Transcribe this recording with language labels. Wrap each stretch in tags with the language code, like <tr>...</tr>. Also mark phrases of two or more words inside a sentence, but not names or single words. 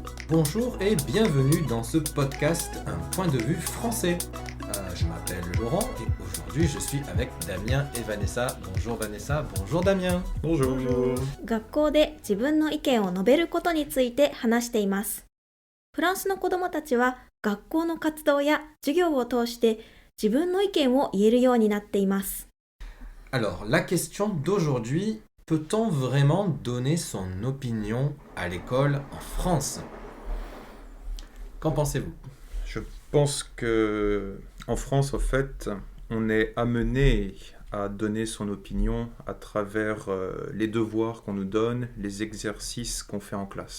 <fr>Bonjour et bienvenue dans ce podcast Un point de vue français. Je m'appelle Laurent et aujourd'hui je suis avec Damien et Vanessa. Bonjour Vanessa, bonjour Damien. Bonjour.</fr> <ja>学校で自分の意見を述べることについて話しています。フランスの子どもたちは学校の活動や授業を通して自分の意見を言えるようになっています。</ja> <fr>Alors la question d'aujourd'hui, peut-on vraiment donner son opinion à l'école en France? Qu'en pensez-vous? Je pense que en France, en fait, on est amené à donner son opinion à travers les devoirs qu'on nous donne, les exercices qu'on fait en classe.</fr>